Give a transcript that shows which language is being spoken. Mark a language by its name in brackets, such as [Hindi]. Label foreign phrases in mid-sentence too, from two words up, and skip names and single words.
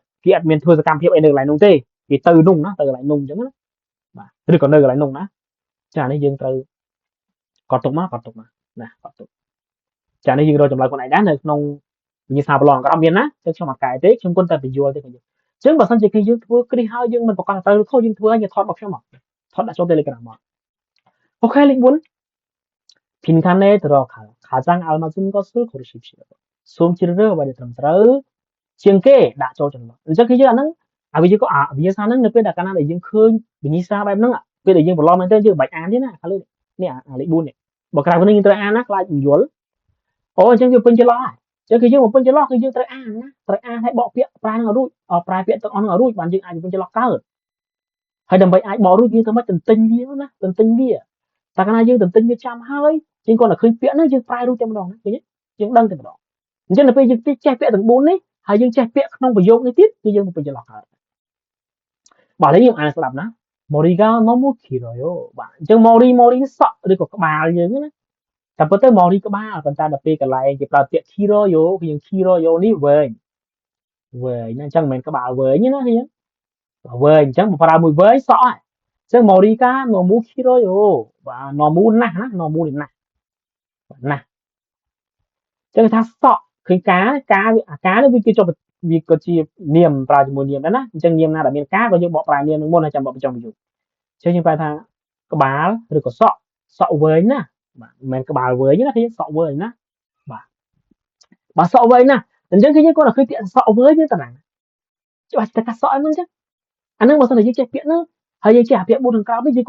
[Khmer] គេអត់មានធ្វើសកម្មភាពអីនៅកន្លែងនោះទេគេទៅនោះណាទៅកន្លែងនោះអញ្ចឹងណាបាទឬក៏នៅកន្លែងនោះណាចានេះយើងត្រូវកត់ទុកមកណាកត់ទុកចានេះយើងរកចម្លើយខ្លួនឯងដែរនៅក្នុងវិញ្ញាសាប្រឡងក៏អត់មានណាចឹងខ្ញុំអត់កែទេខ្ញុំគន់តែបញ្យល់ទេខ្ញុំអញ្ចឹងបើសិនជាគេយើងធ្វើគ្រីហើយយើងមិនប្រកាសទៅខុសយើងធ្វើឲ្យយើងថតរបស់ខ្ញុំមកថតដាក់ចូល Telegram មកអូខេលេខ4 [Korean] 빈칸에 들어가요. 가장 알맞은 것을 고르십시오. [Khmer] សូមជ្រើសរើសអ្វីដែលត្រឹមត្រូវជាងគេដាក់ចូលចំណុចអញ្ចឹងគឺយើងអាហ្នឹងវិញ្ញាសាហ្នឹងនៅពេលដែលកាលណាដែលយើងឃើញវិញ្ញា សាបែបហ្នឹងពេលដែលយើងប្រឡំមែនទេយើងបាច់អានទេណាខាងលើនេះអាលេខ4នេះបើក្រៅពីនេះយើងត្រូវអានណាខ្លាចមិនយល់អូអញ្ចឹងវាពេញចន្លោះហើយអញ្ចឹងគឺយើងមកពេញចន្លោះគឺយើងត្រូវអានណាត្រូវអានឲ្យបកពាក្យប្រែហ្នឹងឲ្យរួចប្រែពាក្យទាំងអស់ហ្នឹងឲ្យរួចបានយើងអាចពេញចន្លោះកើតហើយដើម្បីអាចបករួចយើងទៅមិនទន្ទិញវាណាទន្ទិញវាតែកាលណាយើងទន្ទិញវាចាំហើយយើងគាត់តែឃើញពាក្យហ្នឹងយើងប្រែរួចតែម្ដងណាឃើញទេយើងដឹងតែម្ដងអញ្ចឹង ដល់ពេលយើងចេះពាក្យទាំង4នេះហើយយើងចេះពាក្យក្នុងប្រយោគនេះទៀតគឺយើងទៅពេញចន្លោះកើតបាទឥឡូវ យើងអានស្ដាប់ណា [Korean] 머리가 너무 길어요 [Khmer] បាទអញ្ចឹង 머리 សក់ឬក៏ក្បាលយើងណាតែពិតទៅ 머리 ក្បាលប៉ុន្តែដល់ពេលកន្លែងគេប្រើពាក្យ 길어요 គឺយើង 길어요 នេះវែងណាអញ្ចឹងមិនមែនក្បាលវែងណាគឺវែងអញ្ចឹងបើប្រើមួយវែងសក់ហើយអញ្ចឹង [Korean] 머리가 너무 길어요 [Khmer] បាទ 너무 ណាស់ណា 너무 ណាស់ណាស់អញ្ចឹងថាសក់ឃើញការ នេះវាគឺជានាមប្រើជាមួយនាមដែរណាអញ្ចឹងនាមណាដែលមានការក៏យើងបកប្រែនាមនឹងមុនហើយចាំបកបញ្ចុះបញ្យល់អញ្ចឹងយើងប្រែថាក្បាលឬក៏សក់វែងណាបាទមិនមែនក្បាលវែងណាគឺសក់វែងណាបាទសក់វែងណាអញ្ចឹងគឺយើងគាត់តែឃើញពាក្យសក់វែងយើងតាណាច្បាស់តែកាសក់ហ្នឹងអញ្ចឹងអាហ្នឹងបើសិនតែយើងចេះពាក្យហ្នឹងហើយយើងចេះអាពាក្យ4ខាងក្រោមនេះយើង